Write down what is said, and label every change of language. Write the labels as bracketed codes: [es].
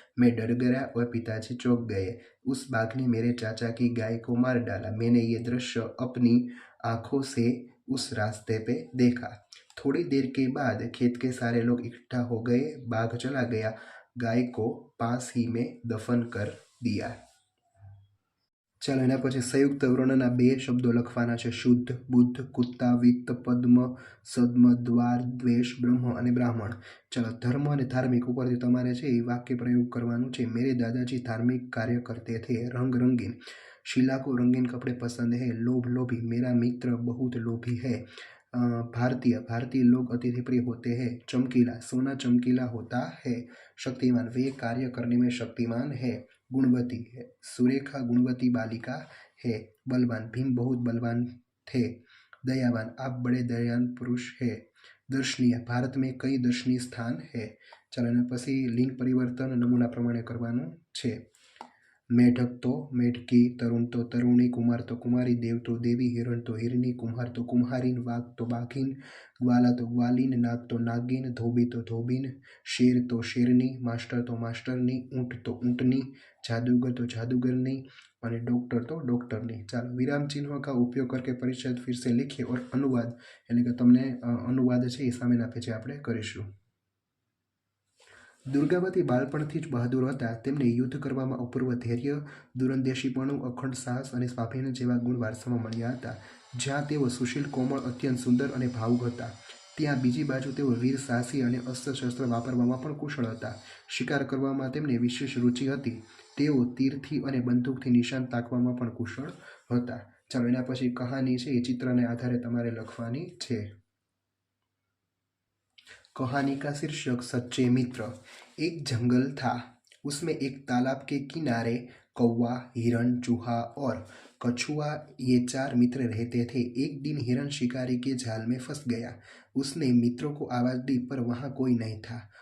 [hi] मैं डर गया और पिताजी चौंक गए। उस बाघ ने मेरे चाचा की गाय को मार डाला। मैंने ये दृश्य अपनी आंखों से उस रास्ते पे देखा। थोड़ी देर के बाद खेत के सारे लोग इकट्ठा हो गए। बाघ चला गया। गाय को पास ही में दफन कर दिया। [gu] ચાલો એના પછી સંયુક્ત વર્ણના બે શબ્દો લખવાના છે: શુદ્ધ, બુદ્ધ, કુત્તા, વિત્ત, પદ્મ, સદ્મ, દ્વાર, દ્વેષ, બ્રહ્મ અને બ્રાહ્મણ. ચાલો, ધર્મ અને ધાર્મિક ઉપરથી તમારે છે એ વાક્ય પ્રયોગ કરવાનું છે. [hi] मेरे दादाजी धार्मिक कार्य करते थे. रंग रंगीन, शीला को रंगीन कपड़े पसंद है. लोभ लोभी, मेरा मित्र बहुत लोभी है. भारतीय, भारतीय लोग अतिथि प्रिय होते हैं. चमकीला, सोना चमकीला होता है. शक्तिमान, वे कार्य करने में शक्तिमान है. गुणवती है, सुरेखा गुणवती बालिका है. बलवान, भीम बहुत बलवान थे. दयावान, आप बड़े दयावान पुरुष है. दर्शनीय, भारत में कई दर्शनीय स्थान है. [gu] ચાલો એના પછી લિંગ પરિવર્તન નમૂના પ્રમાણે કરવાનું છે. [hi] मेढक तो मेढकी, तरुण तो तरुणी, कुमार तो कुमारी, देव तो देवी, हिरण तो हिरणी, कुम्हार तो कुम्हारीन, वाघ तो बाघीन, ग्वाला तो ग्वालीन, नाग तो नागिन, धोबी तो धोबीन, शेर तो शेरनी, मास्टर तो मास्टरनी, ऊँट तो ऊँटनी, जादूगर तो जादूगरनी और डॉक्टर तो डॉक्टरनी. [gu] ચાલો, વિરામ ચિહ્નો [hi] का उपयोग करके परिचय फिर से लिखिए और अनुवाद [gu] એટલે કે તમને अनुवाद છે એ સામેના પેજે આપણે કરીશું. દુર્ગાવતી બાળપણથી જ બહાદુર હતા. તેમને યુદ્ધ કરવામાં અપૂર્વ ધૈર્ય, દૂરંદેશીપણું, અખંડ સાહસ અને સ્વાભિમાન જેવા ગુણ વારસામાં મળ્યા હતા. જ્યાં તેઓ સુશીલ, કોમળ, અત્યંત સુંદર અને ભાવુક હતા, ત્યાં બીજી બાજુ તેઓ વીર, સાહસી અને અસ્ત્ર-શસ્ત્ર વાપરવામાં પણ કુશળ હતા. શિકાર કરવામાં તેમને વિશેષ રુચિ હતી. તેઓ તીરથી અને બંદૂકથી નિશાન તાકવામાં પણ કુશળ હતા. ચાલો, એના પછી કહાની છે એ ચિત્રને આધારે તમારે લખવાની છે. [hi] कहानी का शीर्षक सच्चे मित्र. एक जंगल था, उसमें एक तालाब के किनारे कौवा, हिरण, चूहा और कछुआ ये 4 मित्र रहते थे. एक दिन हिरण शिकारी के जाल में फंस गया. उसने मित्रों को आवाज दी, पर वहां कोई नहीं था.